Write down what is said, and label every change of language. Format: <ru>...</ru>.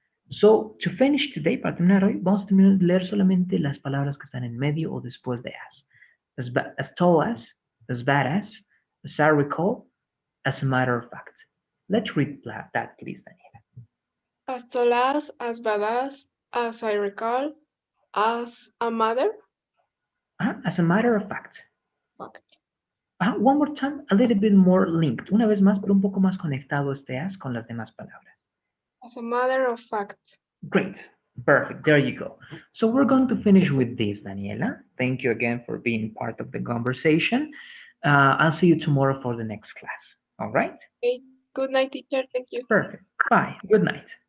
<en>So, to finish today,</en> <es>para terminar hoy, vamos a terminar de leer solamente las palabras que están en medio o después de</es> <en>as tall as bad as I recall, as a matter of fact. Let's read that, please, Daniela. As tall as badass, as I recall, as a matter. As a matter of fact. Fact. One more time, a little bit more linked.</en> <es>Una vez más, pero un poco más conectado este as con las demás palabras.</es> <en>As a matter of fact. Great. Perfect. There you go. So we're going to finish with this, Daniela. Thank you again for being part of the conversation. I'll see you tomorrow for the next class. All right? Okay. Good night, teacher. Thank you. Perfect. Bye. Good night.</en>